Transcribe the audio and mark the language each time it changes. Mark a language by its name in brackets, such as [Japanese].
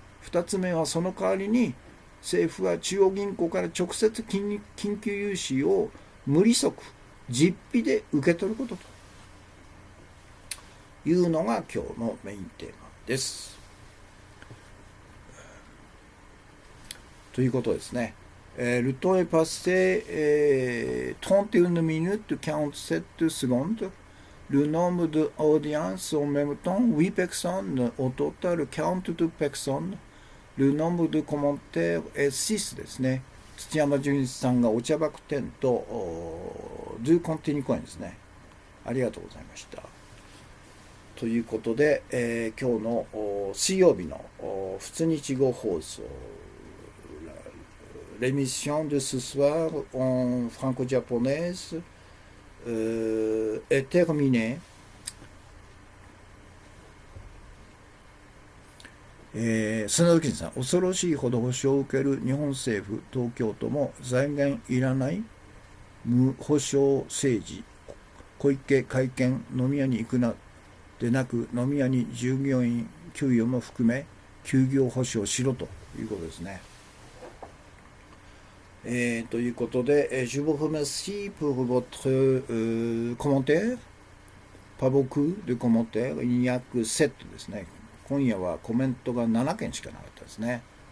[Japanese] 2つ目はその代わりに政府は中央銀行から直接緊急融資を無利息実費で受け取ることというのが今日のメインテーマです。ということですね。 [French] Le temps est passé 31 minutes 47 secondes. Le nombre d'audiences en même temps, 8 personnes, au total 42 personnes. Le nombre de commentaires est 6 [Japanese] ですね。土山純一さんがお茶爆店とDo Continue Coinですね。ありがとうございました。ということで、今日の水曜日の普通日語放送、 [French] l'émission de ce soir en franco-japonaise est terminée. [Japanese] 砂時さん、恐ろしいほど保証を受ける日本政府、東京都も財源いらない無保証政治、小池会見、飲み屋に行くなでなく、飲み屋に従業員給与も含め休業保障しろということですね。ということで、 [French] je vous remercie pour votre commentaire. Pas beaucoup de commentaires. Il n'y a que 7 [Japanese] ですね。今夜はコメントが7件しかなかったですね。